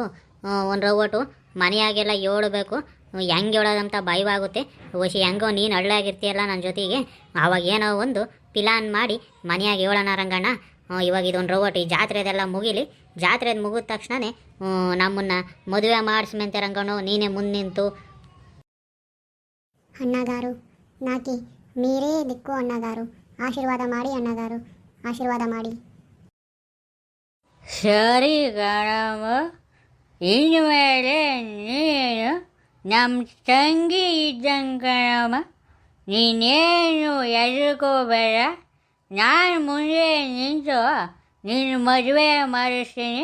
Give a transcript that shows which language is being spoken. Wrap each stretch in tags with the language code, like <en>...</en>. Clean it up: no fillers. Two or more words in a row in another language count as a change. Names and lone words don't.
<kn>ಒಂದು ರವ್ವಟು ಮನೆಯಾಗೆಲ್ಲ ಹೇಳಬೇಕು, ಹೆಂಗೆ ಹೇಳೋದಂತ ಭಯವಾಗುತ್ತೆ. ಹೆಂಗೋ ನೀನು ಹಳ್ಳಾಗಿರ್ತೀಯಲ್ಲ ನನ್ನ ಜೊತೆಗೆ, ಆವಾಗ ಏನೋ ಒಂದು ಪ್ಲಾನ್ ಮಾಡಿ ಮನೆಯಾಗೆ ಹೇಳೋಣ ರಂಗಣ್ಣ. ಇವಾಗ ಇದೊಂದು ರವ್ವಟು ಈ ಜಾತ್ರೆದೆಲ್ಲ ಮುಗಿಲಿ. ಜಾತ್ರೆದು ಮುಗಿದ ತಕ್ಷಣವೇ ನಮ್ಮನ್ನು ಮದುವೆ ಮಾಡಿಸ್ಮೆಂತೆ ರಂಗಣ್ಣು, ನೀನೇ ಮುಂದೆ ನಿಂತು.</kn> <te>అన్నగారు, నాకి మీరే దిక్కు అన్నగారు. ఆశీర్వాద ಮಾಡಿ అన్నగారు, ఆశీర్వాద ಮಾಡಿ.</te> <kn>ಸರಿ ಕಣಮ್ಮ, ಇನ್ಮೇಲೆ ನೀನು ನಮ್ಮ ತಂಗಿ ಇದ್ದಂಗೆ ಕಣಮ್ಮ. ನೀನೇನು ಹೆದರ್ಕೋಬೇಡ, ನಾನು ಮುಂದೆ ನಿಂತು ನೀನು ಮದುವೆ ಮಾಡಿಸ್ತೀನಿ.</kn>